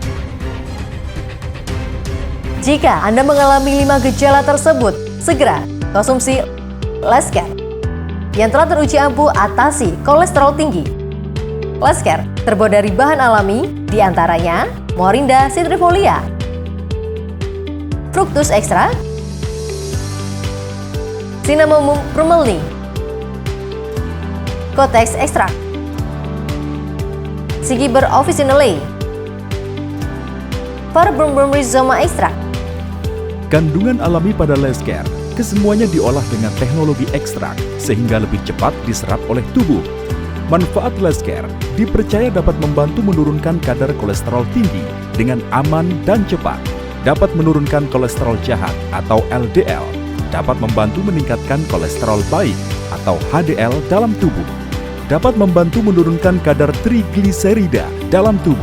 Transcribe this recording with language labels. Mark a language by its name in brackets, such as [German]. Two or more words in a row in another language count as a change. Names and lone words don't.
[Indonesian] Jika Anda mengalami 5 gejala tersebut, segera konsumsi Lescare yang telah teruji ampuh atasi kolesterol tinggi. Lescare terbuat dari bahan alami, diantaranya Morinda citrifolia, fructus extra, Cinnamomum brummelii, Kotex extract, Sigiber officinale, Verbum rhizoma extract. Kandungan alami pada Lescare kesemuanya diolah dengan teknologi ekstrak sehingga lebih cepat diserap oleh tubuh. Manfaat Lescare dipercaya dapat membantu menurunkan kadar kolesterol tinggi dengan aman dan cepat, dapat menurunkan kolesterol jahat atau LDL, dapat membantu meningkatkan kolesterol baik atau HDL dalam tubuh, dapat membantu menurunkan kadar trigliserida dalam tubuh.